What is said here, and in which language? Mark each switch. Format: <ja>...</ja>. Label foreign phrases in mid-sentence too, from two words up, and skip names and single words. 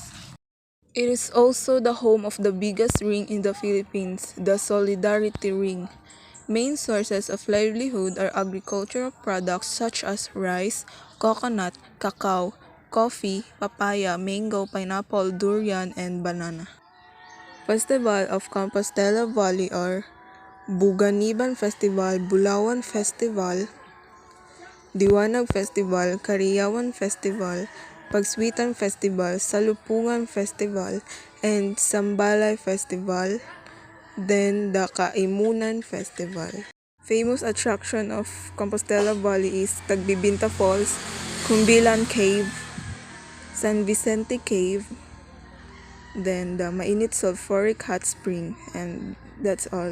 <en>It is also the home of the biggest ring in the Philippines, the Solidarity Ring. Main sources of livelihood are agricultural products such as rice, coconut, cacao, coffee, papaya, mango, pineapple, durian, and banana. Festival of Compostela Valley are Buganiban Festival, Bulawan Festival, Diwanag Festival, Kariyawan Festival, Pagswitan Festival, Salupungan Festival, and Sambalay Festival, then the Kaimunan Festival. Famous attraction of Compostela Valley is Tagbibinta Falls, Kumbilan Cave, San Vicente Cave, then the Mainit Sulfuric Hot Spring, and that's all.</en>